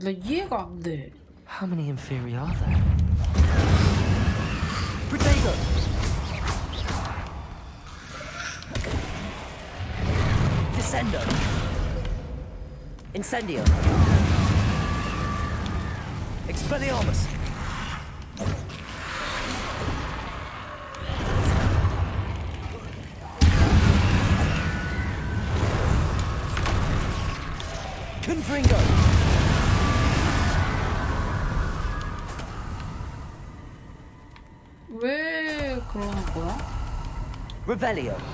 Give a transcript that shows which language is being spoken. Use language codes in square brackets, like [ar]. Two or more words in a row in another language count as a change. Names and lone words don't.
[ko] 나 이해가 안 돼. [en] How many Inferi are there? [la] Protego! Descendo! Incendio! Expelliarmus! Confringo! [ko] 왜 그러는 거야? [la] Revelio!